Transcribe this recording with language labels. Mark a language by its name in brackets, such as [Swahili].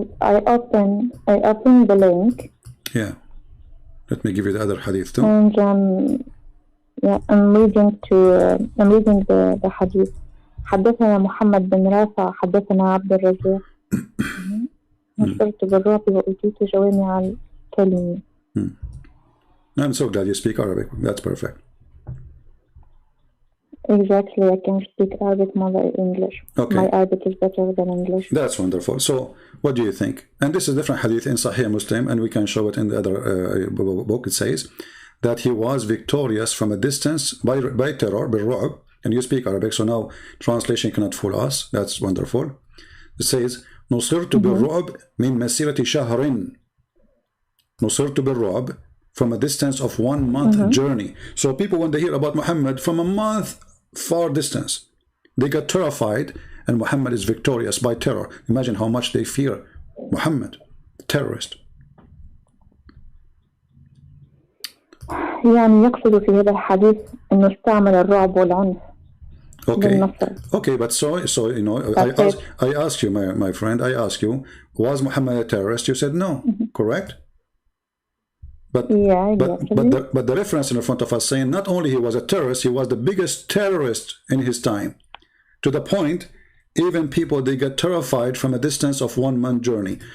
[English] I open the link. Yeah. Let me give you the other hadith too. And I'm reading the hadith. [Arabic] حدثنا محمد بن رافع حدثنا عبد الرزاق نصرت بالرعب وأوتيت جوامع الكلم. [English] I'm so glad you speak Arabic. That's perfect. Exactly, I can speak Arabic more than English. Okay. My Arabic is better than English. That's wonderful. So what do you think? And this is different hadith in Sahih Muslim, and we can show it in the other book. It says that he was victorious from a distance by terror, بالرعب, and you speak Arabic, so now translation cannot fool us. That's wonderful. It says [Arabic] نصرت بالرعب من مسيرة شهر. نصرت بالرعب [English] from a distance of 1 month journey. So people, when they hear about Muhammad from a month far distance, they get terrified, and Muhammad is victorious by terror. Imagine how much they fear Muhammad, terrorist. [Arabic] يعني يقصد في هذا الحديث أنه استعمل الرعب والعنف. [English] Okay, but so you know, I asked you, my friend, I asked you, was Muhammad a terrorist? You said no, correct? But yeah, exactly. but the reference in front of us saying not only he was a terrorist, he was the biggest terrorist in his time, to the point even people, they get terrified from a distance of 1 month journey.